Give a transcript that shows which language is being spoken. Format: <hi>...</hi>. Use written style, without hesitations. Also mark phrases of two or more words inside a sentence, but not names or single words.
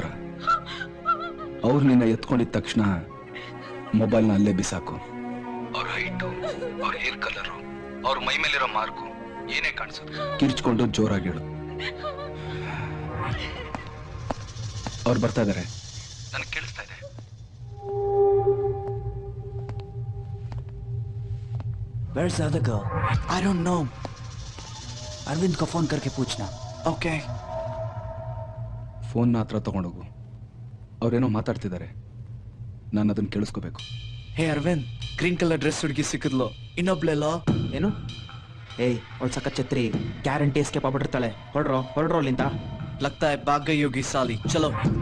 <kn>ಅವ್ರು ನಿನ್ನ ಎತ್ಕೊಂಡಿದ ತಕ್ಷಣ ಮೊಬೈಲ್ನ ಅಲ್ಲೇ ಬಿಸಾಕು. ಅವ್ರ ಹೈಟು, ಅವ್ರ</kn> <en>hair colour,</en> <kn>ಅವ್ರ ಮೈ ಮೇಲಿರೋ ಮಾರ್ಕು ಏನೇ ಕಾಣಿಸೋದು ಕಿರ್ಚ್ಕೊಂಡು ಜೋರಾಗಿ ಹೇಳು. ಅವ್ರು ಬರ್ತಾ ಇದಾರೆ, ನನಗೆ ಕೇಳಿಸ್ತಾ ಇದೆ.</kn> <en>Where's the other girl? I don't know.</en> <hi>अरविंद को फोन करके पूछना. Okay.</hi> <kn>ಫೋನ್ನ ಹತ್ರ ತಗೊಂಡೋಗು. ಅವ್ರೇನೋ ಮಾತಾಡ್ತಿದ್ದಾರೆ, ನಾನು ಅದನ್ನ ಕೇಳಿಸ್ಕೋಬೇಕು. Hey अरविंद,</kn> <en>green colour dress</en> <kn>ಹುಡುಗಿ ಸಿಕ್ಕಿದ್ಲು. ಇನ್ನೊಬ್ಳೆಲ್ಲ ಏನು? ಏಯ್, ಅವಳು ಸಖತ್ ಛತ್ರಿ,</kn> <en>guarantee escape</en> <kn>ಆಗ್ಬಿಟ್ಟಿರ್ತಾಳೆ. ಹೊರಡ್ರೋ ಅಲ್ಲಿಂದ.</kn> <hi>लगता है भाग गई होगी साली. चलो.</hi>